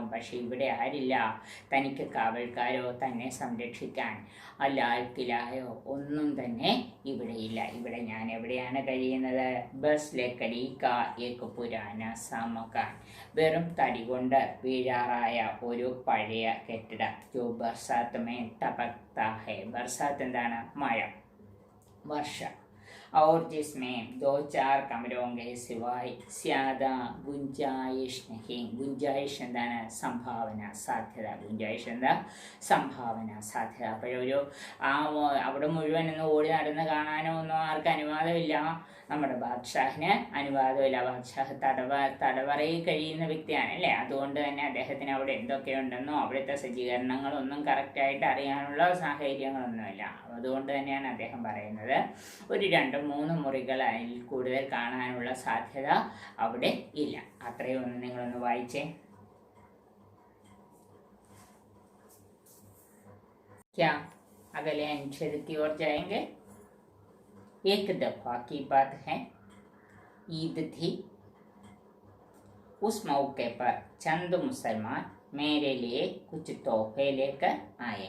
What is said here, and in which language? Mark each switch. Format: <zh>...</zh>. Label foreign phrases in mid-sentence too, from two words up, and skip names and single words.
<ml>പക്ഷെ ഇവിടെ ആരില്ല, തനിക്ക് കാവൽക്കാരോ തന്നെ സംരക്ഷിക്കാൻ ലാൽ കിലായോ ഒന്നും തന്നെ ഇവിടെയില്ല. ഇവിടെ ഞാൻ എവിടെയാണ് കഴിയുന്നത്?</ml> <hi>बस लकड़ी का एक पुराना सा मकान.</hi> <ml>വെറും തടി കൊണ്ട് വീഴാറായ ഒരു പഴയ കെട്ടിടം.</ml> <hi>जो बरसात में टपकता है.</hi> <ml>ബർസാത്ത് എന്താണ്? മഴ, വർഷ.</ml> <hi>और जिसमें 2-4 कमरों के सिवाय ज्यादा गुंजाइश नहीं.</hi> <ml>ഗുഞ്ചായിഷ് എന്താണ്? സംഭാവന, സാധ്യത. ഗുഞ്ചായിഷ് എന്താ? സംഭാവന, സാധ്യത. അപ്പോഴൊരു അവിടെ മുഴുവൻ ഒന്ന് ഓടി നടന്ന് കാണാനോ ഒന്നും ആർക്കും അനുവാദമില്ല. നമ്മുടെ ബാദ്ഷാഹിന് അനുവാദമില്ല. ബാദ്ഷാഹ് തടവറയിൽ കഴിയുന്ന വ്യക്തിയാണ് അല്ലേ. അതുകൊണ്ട് തന്നെ അദ്ദേഹത്തിന് അവിടെ എന്തൊക്കെയുണ്ടെന്നോ അവിടുത്തെ സജ്ജീകരണങ്ങളൊന്നും കറക്റ്റായിട്ട് അറിയാനുള്ള സാഹചര്യങ്ങളൊന്നുമില്ല. അതുകൊണ്ട് തന്നെയാണ് അദ്ദേഹം പറയുന്നത് ഒരു 2-3 മുറികൾ അതിൽ കൂടുതൽ കാണാനുള്ള സാധ്യത അവിടെ ഇല്ല. അത്രയും ഒന്ന് നിങ്ങളൊന്ന് വായിച്ചേ.</ml> <hi>क्या अगले अनुच्छेद की ओर जाएंगे. एक दफा की बात है, ईद थी. उस मौके पर चंद मुसलमान मेरे लिए कुछ तोहफे लेकर आए.</hi>